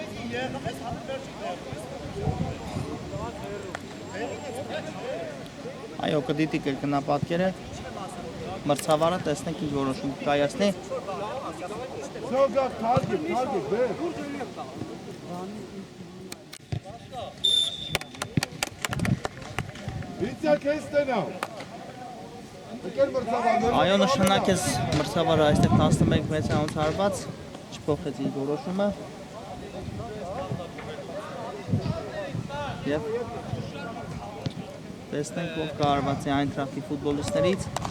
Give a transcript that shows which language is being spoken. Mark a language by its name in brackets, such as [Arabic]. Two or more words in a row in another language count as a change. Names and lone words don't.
[Armenian] Այո, կդիտի կրկնապատկերը մրցավարը տեսնենք ինչ որոշում կայացնի։ Zögert, target, wer? Vitya Keste now. Այո, նշանակեց մրցավարը այստեղ 11-6-ից հարված, չփոխեց իր որոշումը։ Եվ տեսնենք ով կարողացի Այնտրախտի ֆուտբոլիստներից։